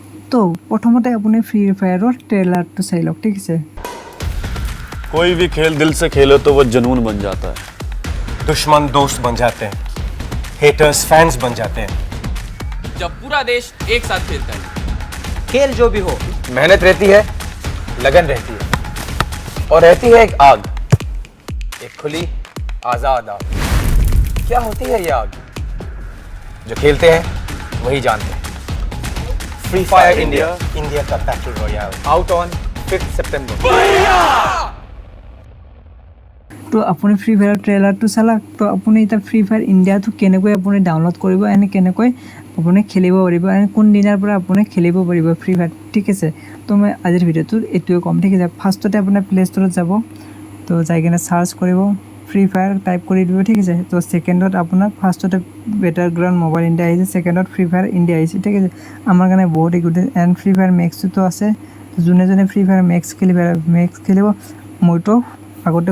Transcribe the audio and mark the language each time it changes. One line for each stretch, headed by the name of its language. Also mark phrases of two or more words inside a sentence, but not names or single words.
Assamese: তো প্ৰথমতে আপুনি ফ্ৰী ফায়াৰৰ ট্ৰেইলাৰটো চাই লওক ঠিক আছে
Hindi: कोई भी खेल दिल से खेलो तो वो जुनून बन जाता है दुश्मन दोस्त बन जाते हैं
English: haters fans
Hindi: बन जाते हैं जब पूरा देश एक साथ खेलता है खेल जो भी हो मेहनत रहती है लगन रहती है और रहती है एक आग एक खुली आजाद आग क्या होती है ये आग जो खेलते हैं वही जानते हैं फ्री फायर इंडिया इंडिया का
English: battle royale out on
Hindi: 5th सितंबर
Assamese: তো আপুনি ফ্ৰী ফায়াৰ ট্ৰেইলাৰটো চালাক তো আপুনি এটা ফ্ৰী ফায়াৰ ইণ্ডিয়াটো কেনেকৈ আপুনি ডাউনলোড কৰিব এনে কেনেকৈ আপুনি খেলিব পাৰিব এনে কোন দিনৰ পৰা আপুনি খেলিব পাৰিব ফ্ৰী ফায়াৰ ঠিক আছে তো মই আজিৰ ভিডিঅ'টোত এইটোৱে কম ঠিক আছে ফাৰ্ষ্টতে আপোনাৰ প্লে ষ্টৰত যাব তো যাই কিনে চাৰ্চ কৰিব ফ্ৰী ফায়াৰ টাইপ কৰি দিব ঠিক আছে তো সেকেন্ডত আপোনাৰ ফাৰ্ষ্টতে বেটাৰ গ্ৰাউণ্ড মোবাইল ইণ্ডিয়া আহিছে সেকেন্ডত ফ্ৰী ফায়াৰ ইণ্ডিয়া আহিছে ঠিক আছে আমাৰ কাৰণে বহুত
English: good and
Assamese: ফ্ৰী ফায়াৰ মেক্সটো আছে যোনে যোনে ফ্ৰী ফায়াৰ মেক্স খেলিব মইতো আগতে